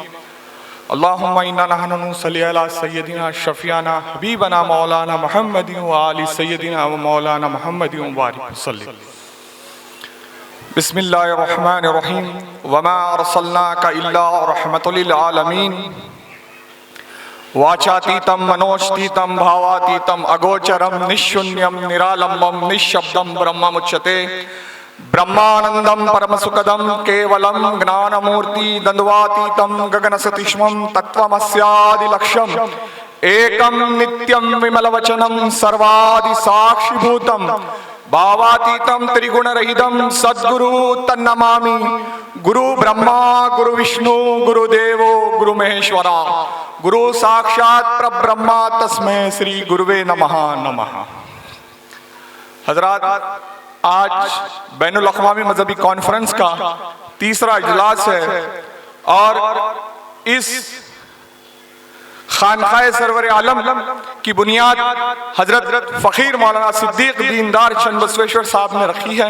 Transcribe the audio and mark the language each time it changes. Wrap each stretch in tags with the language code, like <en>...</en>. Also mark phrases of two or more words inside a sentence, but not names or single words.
<ar>اللهم إنا نحن نصلي على سيدنا شفيعنا حبيبنا مولانا محمد وآل سيدنا ومولانا محمد وبارك وسلم. بسم الله الرحمن الرحيم. وما أرسلناك إلا رحمة للعالمين.</ar> <sa>वाचातीतं मनोष्टीतं भावातीतं अगोचरं निःशून्यं निरालंबं निःशब्दं ब्रह्ममुच्यते। ब्रह्मानंदं परमसुखदं केवलं ज्ञानमूर्ति द्वन्द्वातीतं गगनसतीक्ष्णं तत्त्वमस्यादिलक्ष्यम् एकं नित्यं विमलवचनं सर्वादिसाक्षिभूतं भावातीतं त्रिगुणरहितं सद्गुरु तन्नमामि। गुरु ब्रह्मा गुरु विष्णु गुरुदेवो गुरु महेश्वरा गुरु साक्षात् परब्रह्मा तस्मै श्री गुरुवे नमः नमः।</sa> <ur>حضرات، آج بین الاقوامی مذہبی کانفرنس کا تیسرا اجلاس ہے اور اس خانقاہِ سرورِ عالم کی بنیاد حضرت فقیر مولانا صدیق دیندار چند بسویشور صاحب نے رکھی ہے.</ur>